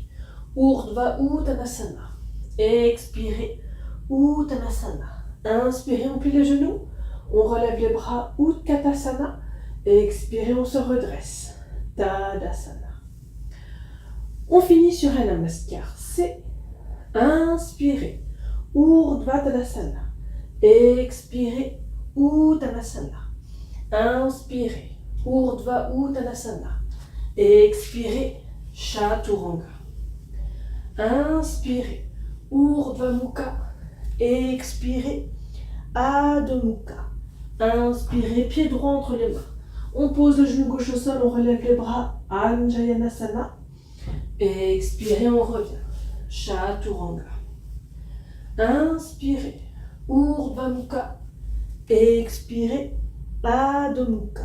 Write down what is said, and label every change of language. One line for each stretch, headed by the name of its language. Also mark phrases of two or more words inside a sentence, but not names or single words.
French: Urdhva Uttanasana. Expirez, Uttanasana. Inspirez, on plie les genoux. On relève les bras, Utkatasana. Expirez, on se redresse, Tadasana. On finit sur un Namaskar C. Inspirez, Urdhva Tadasana. Expirez, Uttanasana. Inspirez, Urdhva Uttanasana. Expirez, Chaturanga. Inspirez, Urdhva Mukha. Expirez, Adho Mukha. Inspirez, pied droit entre les mains. On pose le genou gauche au sol, on relève les bras, Anjayanasana. Et expirez, on revient. Chaturanga. Inspirez, Urdhva Mukha. Expirez, Adho Mukha.